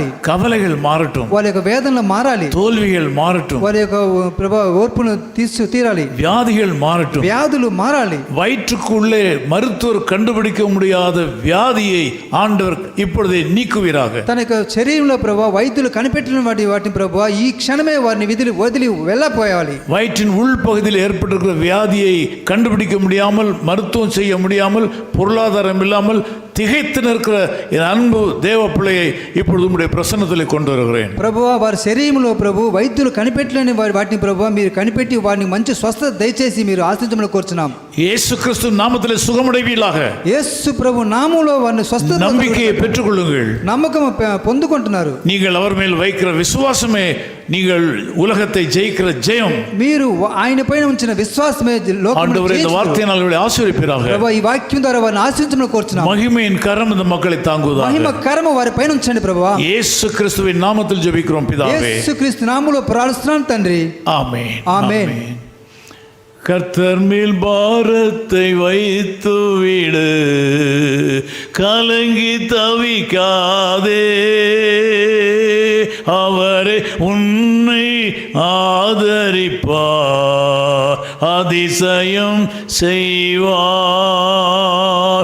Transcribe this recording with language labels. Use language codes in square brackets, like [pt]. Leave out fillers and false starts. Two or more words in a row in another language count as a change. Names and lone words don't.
[ta] கவலைகள் மாறட்டும், [te] వాళ్ళ యొక్క వేదనలు మారాలి, [ta] தோல்விகள் மாறட்டும், [te] వారి యొక్క ప్రభా ఓర్పును తీరాలి, [ta] வியாதிகள் மாறட்டும். [te] వ్యాధులు మారాలి. [ta] வயிற்றுக்குள்ளே மருத்துவர் கண்டுபிடிக்க முடியாத வியாதியை ஆண்டவர் இப்பொழுதே நீக்குவீராக. [te] తన యొక్క శరీరంలో ప్రభా వైద్యులు కనిపెట్టిన వాటిని ప్రభా ఈ క్షణమే వారిని వదిలి వెళ్ళపోయాలి. [ta] வயிற்றின் உள்பகுதியில் ஏற்பட்டிருக்கிற வியாதியை கண்டுபிடிக்க முடியாமல், மருத்துவம் செய்ய முடியாமல், பொருளாதாரம் இல்லாமல் திகைத்து நிற்கிற என் அன்பு தேவ பிள்ளையை இப்பொழுது உம்முடைய பிரசன்னத்திலே கொண்டு வருகிறேன். [te] ప్రభువా వారి శరీరంలో ప్రభు వైద్యులు కనిపెట్టలేని వాటిని ప్రభువా మీరు కనిపెట్టి వారిని మంచి స్వస్థత దయచేసి మీరు ఆశించమని కోరుచున్నాం. [ta] இயேசு கிறிஸ்து நாமத்திலே சுகமடைவீர்களாக. [te] యేసు ప్రభు నామములో వారిని స్వస్థత [ta] நம்பிக்கையை பெற்றுக்கொள்ளுங்கள். [te] నమ్మకం పొందుకుంటున్నారు. [ta] நீங்கள் அவர் மேல் வைக்கிற விசுவாசமே நீங்கள் உலகத்தை ஜெயிக்கிற ஜெயம். [te] మీరు ఆయన పైన ఉంచిన విశ్వాసమే లోకమును [ta] ஆண்டவரே இந்த வார்த்தையினால் அவர்களை ஆசீர்வதிப்பீராக. [te] ప్రభువా ఈ వాక్యం ద్వారా వారిని ఆశీర్వదించమని కోరుచున్నాం. [ta] மகிமையின் கரம் இந்த மக்களை தாங்குவதாக. [te] మహిమ కరము వారి పైన ఉంచండి ప్రభువా. [ta] இயேசு கிறிஸ்துவின் நாமத்தில் ஜெபிக்கிறோம் பிதாவே. [te] యేసుక్రీస్తు నామములో ప్రార్థిస్తున్నాం తండ్రి. [ta] ஆமென். ஆமென். கர்த்தர் மேல் பாரத்தை வைத்து விடு, கலங்கி தவிக்காதே, அவரே உன்னை ஆதரிப்பார், அதிசயம் செய்வார்.